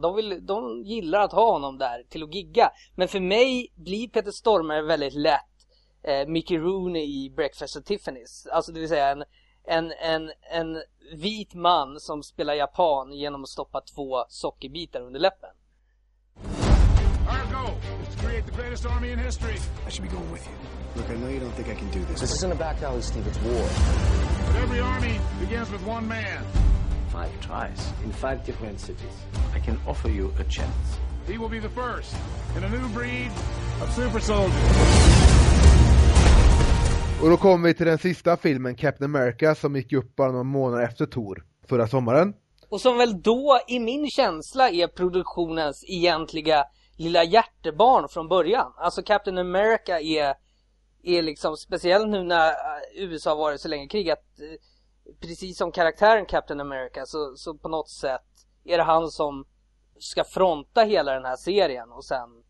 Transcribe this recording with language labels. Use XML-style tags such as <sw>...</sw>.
<sv>De gillar att ha honom där till att gigga. Men för mig blir Peter Stormare väldigt lätt Mickey Rooney i Breakfast at Tiffany's. Alltså, det vill säga en vit man som spelar japan genom att stoppa två sockerbitar under läppen.</sv> <en>Our goal is to create the greatest army in history. I should be going with you. Look, I know you don't think I can do this. This isn't a back alley, Steve. It's war. But every army begins with one man. Five tries in five different cities. I can offer you a chance. He will be the first in a new breed of super soldiers.</en> <sv>Och då kommer vi till den sista filmen, Captain America, som gick upp bara några månader efter Thor förra sommaren. Och som väl då, i min känsla, är produktionens egentliga lilla hjärtebarn från början. Alltså Captain America är liksom, speciellt nu när USA har varit så länge i krig, att precis som karaktären Captain America, så på något sätt är det han som ska fronta hela den här serien och sen...</sv>